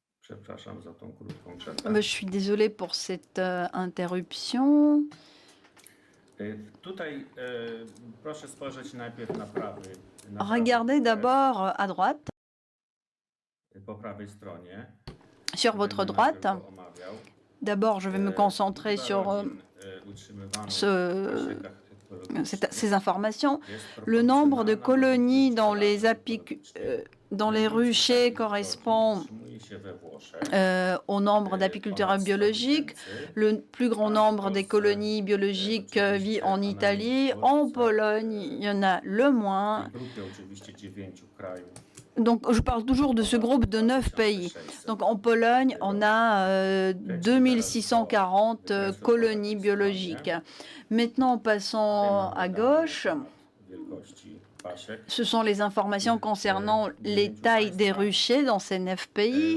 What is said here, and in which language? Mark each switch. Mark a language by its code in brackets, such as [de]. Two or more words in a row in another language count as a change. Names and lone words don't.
[pl] Przepraszam za tą krótką [fr] Je [pl] przerwę. [fr] suis désolée pour cette interruption. [pl] Tutaj proszę spojrzeć najpierw na [fr] Regardez d'abord à droite, [pl] po prawej stronie. [fr] sur votre [pl] Będę najpierw [fr] droite. [pl] go omawiał. [fr] D'abord, je vais me concentrer [pl] Liczba [fr] sur [pl] rodzin, utrzymywanych w [fr] ce- [pl] pasiekach ekologicznych [fr] ces informations. [pl] jest [fr] Le nombre de [pl] proporcjonalna do [fr] colonies [pl] liczby [fr] dans les, [pl] pszczelarzy ekologicznych. [fr] dans les [pl] Najwięcej [fr] ruchers [pl] takich [fr] correspond [pl] rodzin utrzymuje się we Włoszech, [fr] au nombre d'apiculteurs [pl] ponad 100 [fr] biologiques. [pl] 000. [fr] Le plus grand nombre des colonies biologiques vit en Italie. En Pologne, il y en a le moins. [pl] W grupie oczywiście 9 krajów. [fr] Donc, je parle toujours de ce groupe de 9 pays. Donc, en Pologne, on a 2640 colonies biologiques. Maintenant, passons à gauche. [pl] Wielkości pasiek. [fr] Ce sont les informations concernant les tailles des ruchers dans ces 9 pays.